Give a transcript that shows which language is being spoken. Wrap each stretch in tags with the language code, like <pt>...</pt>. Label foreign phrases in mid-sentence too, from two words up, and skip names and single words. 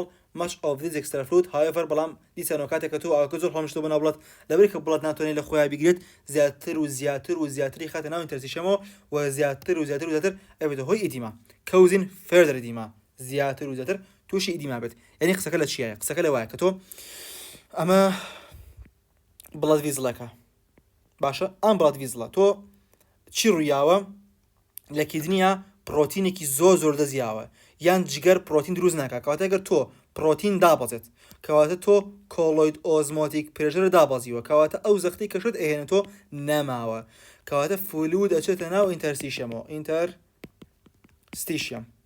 <en>Much of this extra fluid, however,</en> <ckb>بەڵام دیسانەوە کاتێک کە تۆ ئاوەکە زۆر هەڵمشتۆ بە ناو بڵات لەبەری کە بڵات ناتوانێت لە خۆیان بگرێت زیاتر و زیاتری خاتە ناو ئینتەرسیشەمەوە و زیاتر ئەبێتە هۆی ئیدیما</ckb> <en>causing further edema</en> <ckb>زیاتر و زیاتر تووشی ئیدیما بێت. یعنی قسەکە لە چیایە؟ قسەکە لە وایە کە تۆ ئەمە</ckb> <en>blood vessel</en> <ckb>باشە ئەم</ckb> <en>blood vessel</en> <ckb>تۆ چی ڕوویاوە لە کیدنیە پرۆتینێکی زۆر دەزیاوە یان جگەر پرۆتین دروست ناکات کەواتە ئەگەر تۆ پرۆتین دابەزێت کەواتە تۆ</ckb> <en>colloid osmotic pressure</en> <ckb>دابەزیوە کەواتە ئەو زەختی کەشت ئەهێنێتۆ نەماوە کەواتە فلود ئەچێتە ناو ئینتەرسیشەمەوە ئینتەرستیشیەم</ckb>